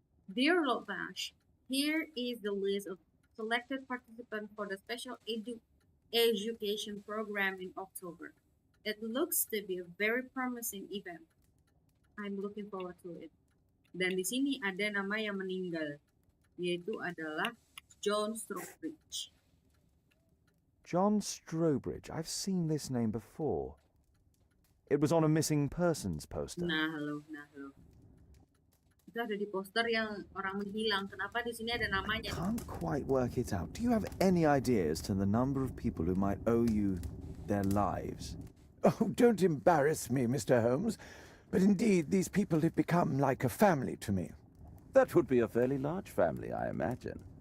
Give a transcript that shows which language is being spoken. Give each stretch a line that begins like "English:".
English: Dear Lord Bash, here is the list of selected participants for the special education program in October. It looks to be a very promising event. I'm looking forward to it.
Indonesian: Dan di sini ada nama yang meninggal, yaitu adalah John Strobridge. John Strobridge.
English: I've seen this name before. It was on a missing persons poster.
Indonesian: Nah, halo. Itu ada di poster yang orang menghilang. Kenapa di sini ada namanya?
English: Can't quite work it out. Do you have any ideas to the number of people who might owe you their lives? Oh, don't embarrass me, Mr. Holmes. But indeed, these people have become like a family to me. That would be a fairly large family, I imagine.